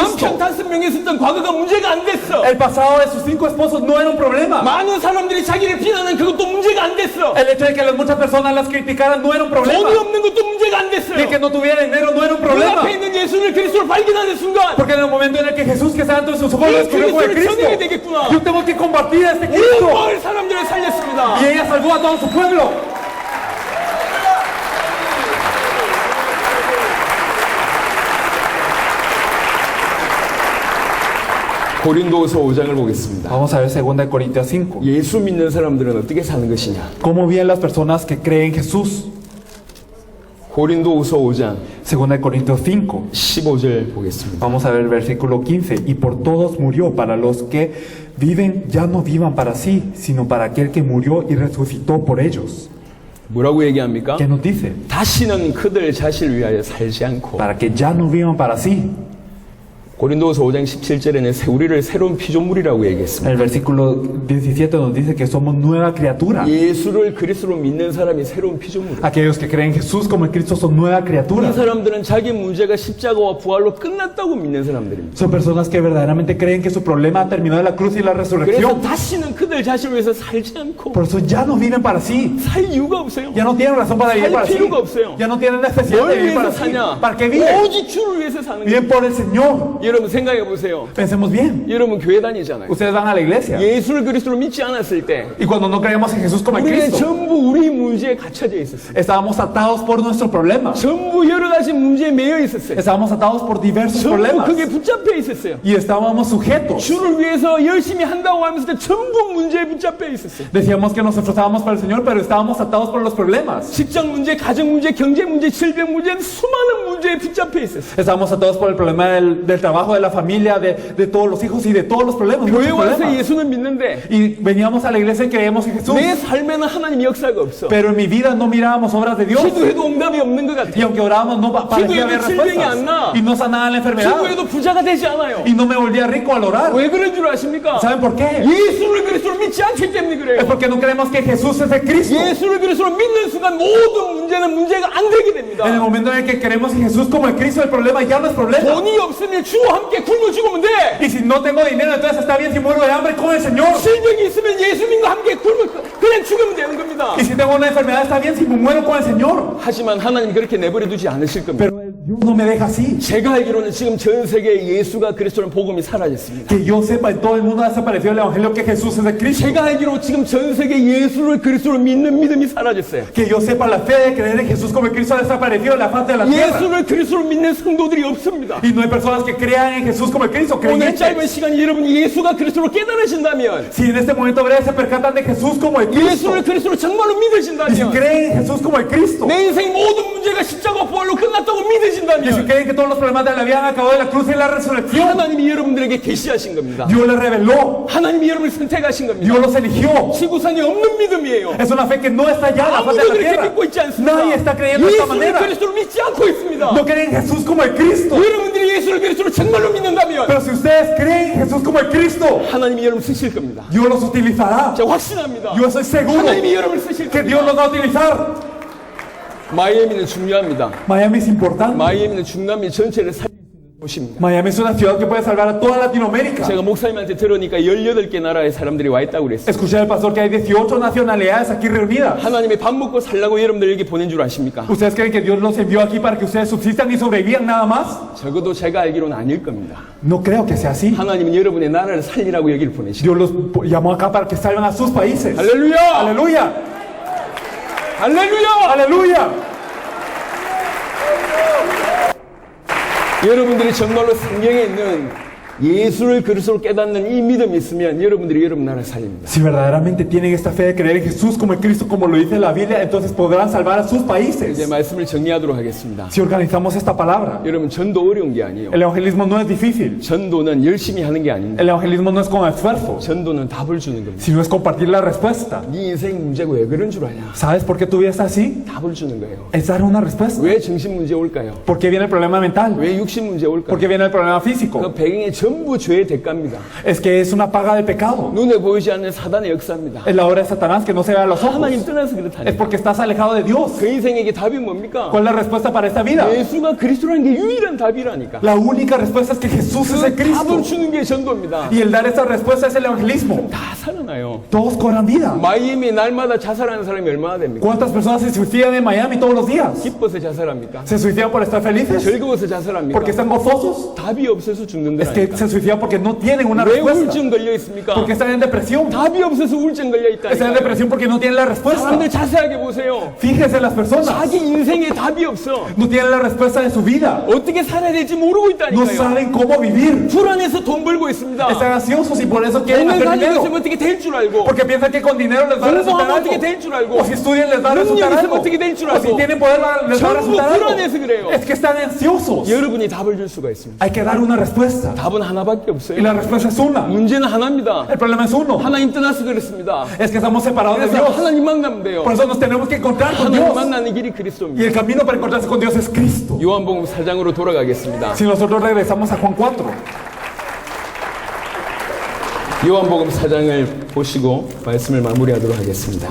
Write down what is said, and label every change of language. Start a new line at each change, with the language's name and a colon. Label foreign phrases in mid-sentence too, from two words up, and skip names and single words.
Korean: 남편
Spanish: Cristo,
Korean: 5명이 있었던 과거가 문제가 안 됐어.
Spanish: el pasado de sus 5 esposos no era un problema.
Korean: 많은 사람들이 자기를 비난하는 그것도 문제가 안 됐어.
Spanish: El hecho de que muchas personas las criticaran no era un
Korean: 돈이
Spanish: problema.
Korean: 없는 것도 문제가 안
Spanish: Y el
Korean: 됐어요.
Spanish: que no tuviera dinero no era un problema.
Korean: 눈앞에 있는 예수를 그리스도로 발견하는 순간
Spanish: Porque en el momento en el que Jesús que estaba ante sus ojos lo descubrió como el Cristo Cristo,
Korean: 전해야 되겠구나.
Spanish: yo tengo que compartir a este
Korean: 온
Spanish: Cristo.
Korean: 마을 사람들을 살렸습니다.
Spanish: Y ella salvó a todo su pueblo.
Korean: 고린도후서 5장을 보겠습니다.
Spanish: Vamos a ver 2 Corintios 5.
Korean: 예수 믿는 사람들은 어떻게 사는 것이냐?
Spanish: ¿Cómo viven las personas que creen en Jesús?
Korean: 고린도후서 5장
Spanish: 2 Corintios 5.
Korean: 15절 보겠습니다.
Spanish: Vamos a ver el versículo 15. Y por todos murió, para los que viven ya no vivan para sí, sino para aquel que murió y resucitó por ellos.
Korean: 뭐라고 얘기합니까?
Spanish: ¿Qué nos dice?
Korean: 다시는 그들 자신을 위하여 살지 않고
Spanish: Para que ya no vivan para sí.
Korean: 고린도후서 5장 17절에는 우리를 새로운 피조물이라고 얘기했습니다.
Spanish: El versículo 17 nos dice que somos nueva criatura.
Korean: 예수를 그리스도로 믿는 사람이 새로운 피조물이에요.
Spanish: Aquellos que creen en Jesús como en Cristo son nueva
Korean: 이
Spanish: criatura.
Korean: 사람들은 자기 문제가 십자가와 부활로 끝났다고 믿는 사람들입니다.
Spanish: Son personas que verdaderamente creen que su problema ha terminado en la cruz y la
Korean: 그래서
Spanish: resurrección.
Korean: 다시는 그들 자신을 위해서 살지 않고
Spanish: Por eso ya no viven para sí.
Korean: 살 이유가 없어요.
Spanish: Ya no tienen razón para vivir
Korean: 살
Spanish: para sí.
Korean: 필요가 없어요.
Spanish: Ya no tienen necesidad
Korean: 뭘
Spanish: de vivir
Korean: 위해서
Spanish: para sí.
Korean: 사냐?
Spanish: ¿Para qué viven?
Korean: 오직 주를 위해서 사는 거예요.
Spanish: Viven por el Señor.
Korean: 여러분 생각해 보세요.
Spanish: Pensemos bien.
Korean: 여러분 교회 다니잖아요.
Spanish: Ustedes van a la iglesia.
Korean: 예수를 그리스도로 믿지 않았을 때
Spanish: Y cuando no creíamos en Jesús como en
Korean: 우리는
Spanish: Cristo,
Korean: 전부 우리 문제에 갇혀져 있었어요.
Spanish: estábamos atados por nuestros problemas.
Korean: 전부 여러 가지 문제에 매여 있었어요.
Spanish: Estábamos atados por diversos
Korean: 전부
Spanish: problemas.
Korean: 그게 붙잡혀 있었어요.
Spanish: Y estábamos sujetos.
Korean: 주를 위해서 열심히 한다고 하면서 전부 문제에 붙잡혀 있었어요.
Spanish: Decíamos que nos esforzábamos para el Señor, pero estábamos atados por los problemas.
Korean: 직장 문제, 가정 문제, 경제 문제, 질병 문제, 수많은 문제에 붙잡혀 있었어요.
Spanish: Estábamos atados por el problema del trabajo, de la familia, de todos los hijos y de todos los problemas.
Korean: 교회
Spanish: Muchos
Korean: 와서
Spanish: problemas.
Korean: 예수는 믿는데
Spanish: Y veníamos a la iglesia y creíamos en Jesús.
Korean: 내 삶에는 하나님 역사가 없어.
Spanish: Pero en mi vida no mirábamos obras de Dios.
Korean: 기도해도 응답이 없는 것
Spanish: Y
Korean: 같아.
Spanish: aunque orábamos no parecía haber
Korean: 기도해도 질병이 안 나.
Spanish: respuestas. Y no sanaba la enfermedad.
Korean: 기도해도 부자가 되지 않아요.
Spanish: Y no me volvía rico al orar.
Korean: 왜 그런 줄 아십니까?
Spanish: ¿Saben por qué?
Korean: 예수를 그리스도로 믿지 않기 때문에
Spanish: Es
Korean: 그래요.
Spanish: porque no creemos que Jesús es el Cristo.
Korean: 예수를 그리스도로 믿는 순간 모든 문제는 문제가 안 되게 됩니다.
Spanish: En el momento en el que creemos en Jesús como el Cristo, el problema ya no es problema.
Korean: 돈이 없으면 주와 함께 굶어 죽으면 돼.
Spanish: Y si no tengo dinero, entonces está bien si muero de hambre con el Señor.
Korean: 질병이 있으면 예수님과 함께 굶어 그냥 죽으면 되는 겁니다.
Spanish: Y si tengo una enfermedad, está bien si me muero con el Señor.
Korean: 하지만 하나님 그렇게 내버려 두지 않으실 겁니다.
Spanish: Pero Dios no me deja así.
Korean: 제가 알기로는 지금 전 세계에 예수가 그리스도는 복음이 사라졌습니다.
Spanish: Que yo sepa, en todo el mundo ha desaparecido el Evangelio que Jesús es el Cristo.
Korean: 제가 알기로 지금 전 세계 예수를 그리스도로 믿는 믿음이 사라졌어요.
Spanish: Que yo sepa, la fe de creer en Jesús como el Cristo ha desaparecido de la faz de la tierra.
Korean: 예수를 그리스도로 믿는 성도들이 없습니다.
Spanish: Y no hay personas que crean en Jesús como el Cristo,
Korean: 오늘 짧은
Spanish: creyentes.
Korean: 시간에 여러분이 예수가 그리스도로 깨달으신다면,
Spanish: Si en este momento breves se percatan de Jesús como el Cristo,
Korean: 예수를 그리스도로 정말로
Spanish: y si
Korean: 믿으신다면,
Spanish: creen en Jesús como el Cristo,
Korean: 내 인생 모든 문제가 십자가 부활로 끝났다고
Spanish: y si
Korean: 믿으신다면,
Spanish: creen que todos los problemas de la vida han acabado en la cruz y en la resurrección,
Korean: 하나님이 여러분들에게 계시하신 겁니다.
Spanish: Dios les reveló,
Korean: 하나님이 여러분을 선택하신 겁니다.
Spanish: Dios los eligió.
Korean: 지구상에 없는 믿음이에요.
Spanish: Es una fe que no está ya en la faz de
Korean: 아무도
Spanish: la
Korean: 그렇게
Spanish: tierra.
Korean: 믿고 있지 않습니다.
Spanish: Nadie está creyendo de esta
Korean: 예수를
Spanish: manera.
Korean: 그리스도로 믿지 않고 있습니다.
Spanish: No creen en Jesús como el Cristo.
Korean: 여러분들이 예수를 그리스도로 정말로 믿는다면
Spanish: Pero si ustedes creen en Jesús como el Cristo,
Korean: 하나님이 여러분 쓰실 겁니다.
Spanish: Dios los utilizará.
Korean: 제가 확신합니다.
Spanish: Yo estoy seguro
Korean: 하나님이 여러분을 쓰실
Spanish: que
Korean: 겁니다.
Spanish: Dios los va a utilizar.
Korean: 마이애미는 중요합니다.
Spanish: Miami es importante.
Korean: 마이애미는 중남미 전체를 살릴 수 있는 도시입니다.
Spanish: Miami es una ciudad que puede salvar a toda Latinoamérica.
Korean: 제가 목사님한테 들으니까 18개 나라의 사람들이 와 있다고 그랬어요.
Spanish: Escuché al pastor que hay 18 nacionalidades aquí reunidas.
Korean: 하나님이 밥 먹고 살라고 여러분들 여기 보낸 줄 아십니까?
Spanish: ¿Ustedes creen que Dios los envió aquí para que ustedes subsistan y sobrevivan nada más?
Korean: 적어도 제가 알기로는 아닐 겁니다.
Spanish: No creo que sea así.
Korean: 하나님은 여러분의 나라를 살리라고 여기를 보내시죠.
Spanish: Dios los llamó acá para que salven a sus países.
Korean: 할렐루야!
Spanish: ¡Aleluya!
Korean: 할렐루야!
Spanish: ¡Aleluya!
Korean: 여러분들이 정말로 성경에 있는 예수를 그리스도로 깨닫는 이 믿음이 있으면 여러분들이 여러분 나라를 살립니다.
Spanish: Si verdaderamente tienen esta fe de creer en Jesús como el Cristo, como lo dice la Biblia, entonces podrán salvar a sus
Korean: 이제
Spanish: países.
Korean: 말씀을 정리하도록 하겠습니다.
Spanish: Si organizamos esta palabra,
Korean: 여러분 전도 어려운 게 아니에요.
Spanish: el evangelismo no es difícil.
Korean: 전도는 열심히 하는 게 아닙니다.
Spanish: El evangelismo no es con esfuerzo,
Korean: 전도는 답을 주는 겁니다.
Spanish: sino es compartir la respuesta.
Korean: 네 인생 문제가 왜 그런 줄 아냐?
Spanish: ¿Sabes por qué tu vida está así?
Korean: 답을 주는 거예요.
Spanish: Es dar una respuesta.
Korean: 왜 정신 문제 올까요?
Spanish: ¿Por qué viene el problema mental?
Korean: 왜 육신 문제
Spanish: ¿Por
Korean: 올까요?
Spanish: qué viene el problema
Korean: 그
Spanish: físico?
Korean: 배경이 전부 죄의 대가입니다.
Spanish: Es que es una paga de pecado.
Korean: 눈에 보이지 않는 사단의 역사입니다.
Spanish: Es la obra de Satanás que no se ve a los ojos.
Korean: 하나님 떠나서
Spanish: Es
Korean: 그렇다니까.
Spanish: porque estás alejado de Dios.
Korean: 그 인생에게 답이 뭡니까?
Spanish: ¿Cuál es la respuesta para esta vida?
Korean: 예수가 그리스도라는 게 유일한 답이라니까.
Spanish: La única respuesta es que Jesús es el
Korean: 그
Spanish: Cristo.
Korean: 답을 주는 게 전도입니다.
Spanish: Y el dar esa respuesta es el evangelismo.
Korean: 다 살아나요.
Spanish: Todos cobran vida.
Korean: 마이애미 날마다 자살하는 사람이 얼마나 됩니까?
Spanish: ¿Cuántas personas se suicidan en Miami todos los días?
Korean: 기뻐서 자살합니까?
Spanish: ¿Se suicidan por estar felices?
Korean: 즐거워서 자살합니까?
Spanish: ¿Porque están gozosos?
Korean: 답이 없어서
Spanish: Es que
Korean: 죽는다니까.
Spanish: se suicidan porque no tienen una
Korean: 왜
Spanish: respuesta.
Korean: 우울증 걸려 있습니까?
Spanish: Porque están en depresión.
Korean: 답이 없어서 우울증 걸려
Spanish: Están en
Korean: 있다니까.
Spanish: depresión porque no tienen la respuesta.
Korean: 사람들 자세하게 보세요.
Spanish: Fíjense en las personas.
Korean: 자기 인생에 답이 없어.
Spanish: No tienen la respuesta de su vida.
Korean: 어떻게 살아야 될지 모르고
Spanish: No
Korean: 있다니까요.
Spanish: saben cómo vivir.
Korean: 불안해서 돈 벌고 있습니다.
Spanish: Están ansiosos y por eso quieren
Korean: 돈을
Spanish: hacer
Korean: 가지고
Spanish: dinero.
Korean: 있으면 어떻게 될 줄 알고,
Spanish: Porque piensan que con dinero les va a resultar
Korean: 공부하면
Spanish: algo.
Korean: 어떻게 될 줄 알고,
Spanish: O si estudian les va a
Korean: 능력이
Spanish: resultar
Korean: 있으면
Spanish: algo.
Korean: 어떻게 될 줄
Spanish: O si
Korean: 알고,
Spanish: tienen poder les va a
Korean: 전부
Spanish: resultar algo.
Korean: 불안해서 그래요.
Spanish: Es que están ansiosos.
Korean: 여러분이 답을 줄 수가 있습니다.
Spanish: Hay que dar una respuesta.
Korean: 답은 하나밖에
Spanish: Y
Korean: 없어요.
Spanish: la respuesta es una.
Korean: 문제는 하나입니다.
Spanish: El problema es uno.
Korean: 하나님 떠나서 그렇습니다.
Spanish: Es que estamos separados de
Korean: 그래서
Spanish: Dios.
Korean: 하나님 만나면 돼요.
Spanish: Por eso nos tenemos que encontrar con
Korean: 하나님
Spanish: Dios.
Korean: 만나는 길이
Spanish: Y
Korean: 그리스도입니다.
Spanish: el camino para encontrarse con Dios es Cristo.
Korean: 요한복음 4장으로 돌아가겠습니다.
Spanish: Si nosotros regresamos a Juan 4,
Korean: 요한복음 4장을 보시고 말씀을 마무리하도록 하겠습니다.